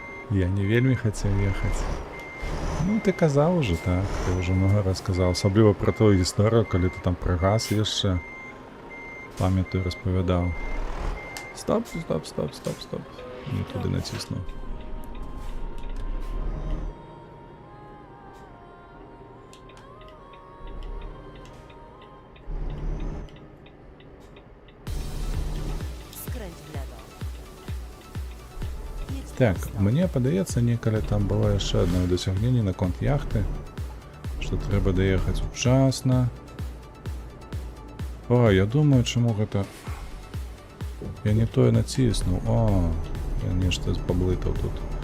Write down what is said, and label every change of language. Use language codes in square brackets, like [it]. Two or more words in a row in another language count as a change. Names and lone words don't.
[be] Я не вельмі хацеў ехаць. Ну, ты казаў уже, так, ты [ru] уже много раз [be] казаў, асабліва пра тую гісторыю, калі ты там пра газ яшчэ, памятаю, распавядаў. Стоп, стоп, стоп, стоп, стоп. Не туды націснуў. [pl] Skręć w lewo. Jedź [be] Так, [pl] prosto. [be] мне падаецца, некалі там было яшчэ адно дасягненне наконт яхты, што трэба даехаць учасна. О, я думаю, чаму гэта... Я не тое націснуў. О, я нешта паблытаў тут.